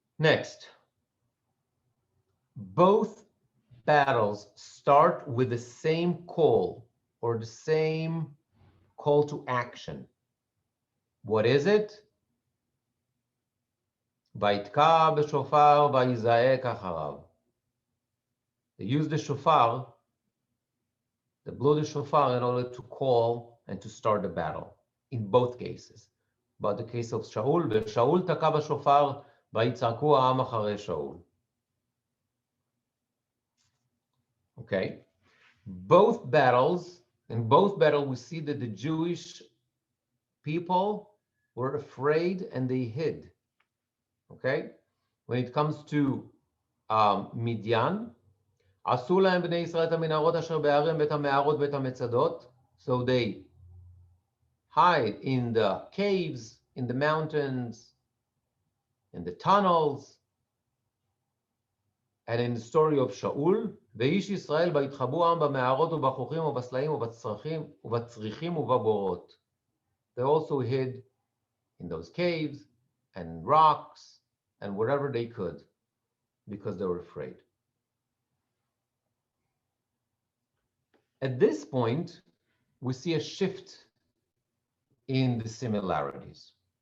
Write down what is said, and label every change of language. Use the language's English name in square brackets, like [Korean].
[English] Next, both battles start with the same call or the same call to action. What is it? [Hebrew] ויתקע בשופר ויזעק אחריו. [English] They use the shofar, they blow the shofar in order to call and to start the battle, in both cases. But the case of Shaul, [Hebrew] ושאול תקע בשופר ויצעקו העם אחרי שאול. [English] Okay, in both battles we see that the Jewish people were afraid and they hid. Okay, when it comes to Midian, [Hebrew] עשו להם בני ישראל את המנהרות אשר בהרים ואת המערות ואת המצדות, [English] so they hide in the caves, in the mountains, in the tunnels. And in the story of Shaul, [Hebrew] ואיש ישראל ויתחבאו העם במערות ובחוכים ובסלעים ובצריחים ובבורות. [English] They also hid in those caves and rocks and wherever they could because they were afraid. At this point, we see a shift in the similarities.